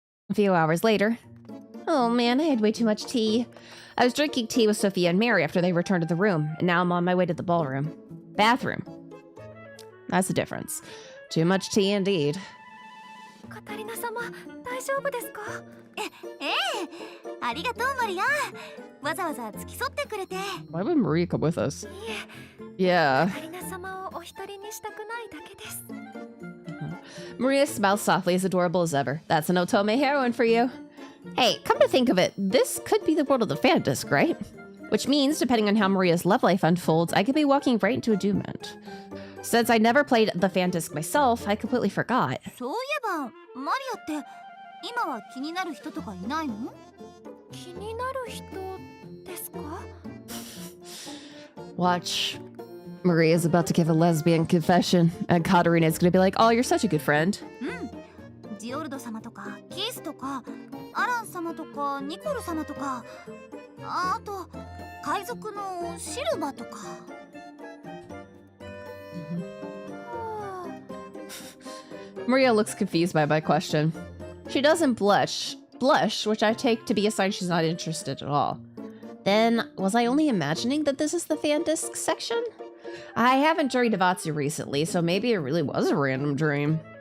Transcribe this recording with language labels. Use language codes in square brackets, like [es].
[en] A few hours later. Oh man, I had way too much tea. I was drinking tea with Sophia and Mary after they returned to the room, and now I'm on my way to the ballroom. Bathroom. That's the difference. Too much tea indeed. [ja] カタリナ様、大丈夫ですか？ええ、ありがとうマリア。わざわざ付き添ってくれて。 [en] Why would Maria come with us? Yeah. [ja] カタリナ様をお一人にしたくないだけです。 [en] Maria smiles softly, as adorable as ever. That's an otome heroine for you. Hey, come to think of it, this could be the world of the fan disc, right? Which means, depending on how Maria's love life unfolds, I could be walking right into a doom end. Since I never played the fan disc myself, I completely forgot. [ja] そういえばマリアって今は気になる人とかいないの？気になる人ですか？ [en] Watch. Maria's about to give a lesbian confession, and Catarina's gonna be like, oh, you're such a good friend. [ja] うん。ジオルド様とかキースとかアラン様とかニコル様とか、あと海賊のシルバとか。 [en] Maria looks confused by my question. She doesn't blush, which I take to be a sign she's not interested at all. Then, was I only imagining that this is the fan disc section? I haven't joined Vatsu recently, so maybe it really was a random dream.